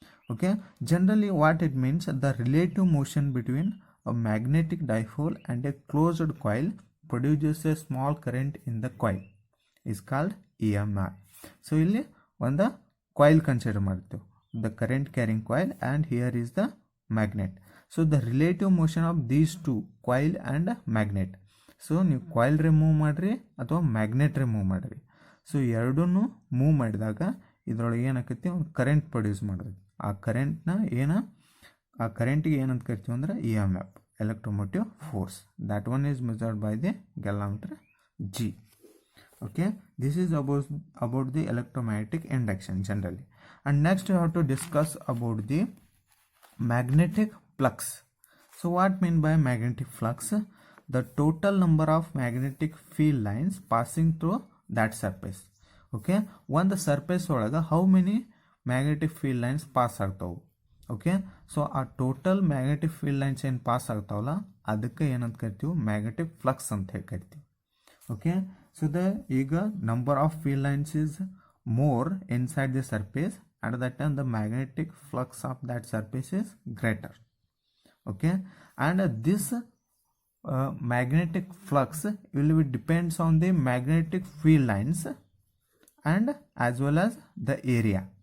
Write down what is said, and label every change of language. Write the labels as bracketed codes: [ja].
[en] Okay, generally what it means, the relative motion between a magnetic dipole and a closed coil produces a small current in the coil is called EMF. So [kn] ಇಲ್ಲಿ ಒಂದು [en] coil consider [kn] ಮಾಡ್ತೀವಿ, [en] the current carrying coil, and here is the magnet. So the relative motion of these two, coil and magnet. [kn] So ನೀವು coil remove ಮಾಡಿರಿ ಅಥವಾ magnet remove ಮಾಡಿರಿ, so ಎರಡೂ move ಮಾಡಿದಾಗ ಇದರೊಳಗೆ ಏನಾಕೈತಿ, ಒಂದು ಕರೆಂಟ್ ಪ್ರೊಡ್ಯೂಸ್ ಮಾಡೋದು. ಆ ಕರೆಂಟಿಗೆ ಏನಂತ ಕರಿತೀವಿ ಅಂದ್ರೆ E M F, electromotive force. [en] That one is measured by the galvanometer G. Okay, this is about the electromagnetic induction generally. And next we have to discuss about the magnetic flux. So what mean by magnetic flux? The total number of magnetic field lines passing through that surface. Okay, one the surface [kn] ಒಳಗೆ [en] how many magnetic field lines pass [kn] ಆಗ್ತಾವು. Okay, so ಆ total magnetic field lines ಏನು pass ಆಗ್ತಾವಲ್ಲ ಅದಕ್ಕೆ ಏನಂತ ಕರಿತೀವಿ, magnetic flux ಅಂತ ಹೇಳಿ ಕರಿತೀವಿ. [en] Okay, so ಈಗ number of field lines is more inside the surface, at that time the magnetic flux of that surface is greater. Okay, and this magnetic flux will be depends on the magnetic field lines and as well as the area.